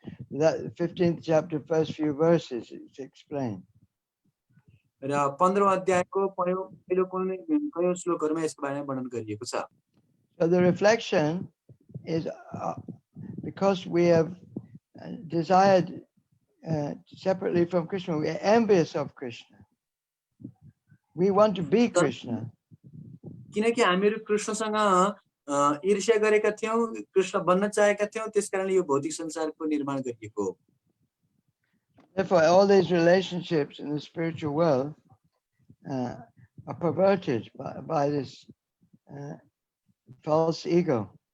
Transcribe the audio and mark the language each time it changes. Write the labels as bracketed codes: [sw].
[en] That 15th chapter, first few verses, it's explained. [ne] र 15औं अध्यायको पहिलो कयौं श्लोकहरुमा यसको बारेमा वर्णन गरिएको छ. [en] So the reflection is because we have desired separately from Krishna, we are envious of Krishna. We want to be Krishna. [ne] किनकि हामीहरु कृष्णसँग ईर्ष्या गरेका थियौं, कृष्ण बन्न चाहेका थियौं, त्यसकारणले यो भौतिक संसारको निर्माण गरिएको हो. [en] Therefore, all these relationships in the spiritual world are perverted by this false ego.